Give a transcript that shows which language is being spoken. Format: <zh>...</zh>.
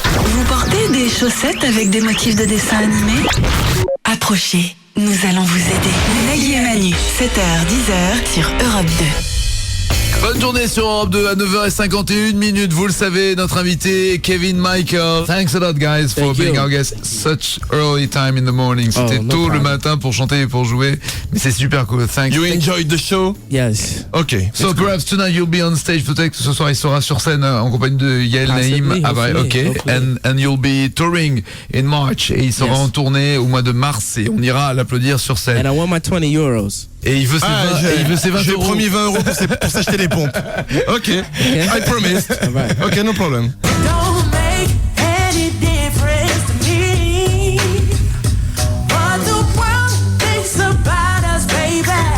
<fr>Vous portez des chaussettes avec des motifs de dessin animé? Approchez, nous allons vous aider. Nagui et Manu, 7h, 10h sur Europe 2. Bonne journée sur Europe 2 à 9h51. Vous le savez, notre invité Kevin Michael.</fr> <en>Thanks a lot guys for being our guest. Such early time in the morning.</en> <fr>C'était tôt le matin pour chanter et pour jouer, mais c'est super cool.</fr> <en>Thanks. You enjoyed the show? Yes. Okay. So perhaps tonight you'll be on stage.</en> <fr>Peut-être que ce soir il sera sur scène en compagnie de Yael Naïm. Ah bah ok.</fr> <en>And you'll be touring in March.</en> <fr>Et il sera en tournée au mois de mars et on ira l'applaudir sur scène.</fr> <en>And I want my 20 euros.</en> <fr>Et il veut ses 20 euros. J'ai promis 20 euros pour s'acheter les pompes.</fr> <en>Ok. I promised. Ok, no problem. Don't make any difference to me what the world thinks about us, baby.</en>